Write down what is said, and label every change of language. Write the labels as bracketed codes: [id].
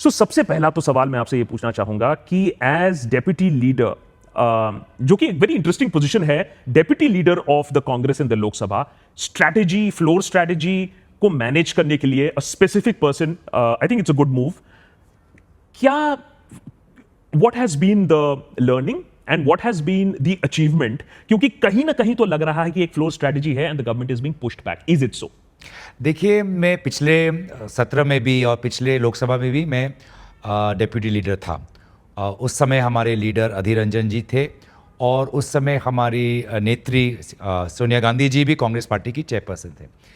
[hi] So सबसे पहला तो सवाल मैं आपसे ये पूछना चाहूंगा कि [en] as Deputy Leader, [hi] जो कि एक वेरी इंटरेस्टिंग पोजीशन है, Deputy Leader of the Congress in the Lok Sabha, strategy, floor strategy को मैनेज करने के लिए [en] a specific person, I think it's a good move. क्या what has been the learning and what has been the achievement? [hi] क्योंकि कहीं ना कहीं तो लग रहा है कि एक फ्लोर स्ट्रैटेजी है [en] and the government is being pushed back. Is it so? [hi] देखिए, मैं पिछले सत्र में भी और पिछले लोकसभा में भी मैं डेप्यूटी लीडर था। उस समय हमारे लीडर अधीर रंजन जी थे और उस समय हमारी नेत्री सोनिया गांधी जी भी कांग्रेस पार्टी की चेयरपर्सन थे।